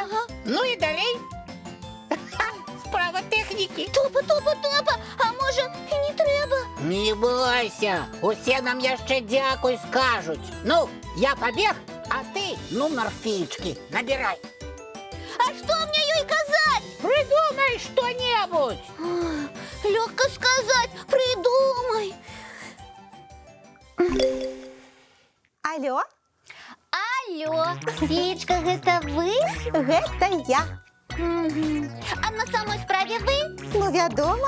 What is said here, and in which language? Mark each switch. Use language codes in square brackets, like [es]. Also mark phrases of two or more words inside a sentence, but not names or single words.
[be] Ну і далей. Справа тэхнікі. Топа, а можа і не трэба? Не бойся, усе нам яшчэ дзякуй скажуць. Ну, я пабег, а ты нумар феечкі набірай. А што мне ёй казаць? [ru] Придумай что-нибудь. [be] Лёгка сказаць, придумай. Алло? Алло, феечка, гэта вы? Гэта я. А на самой справе вы? Ну, вядома.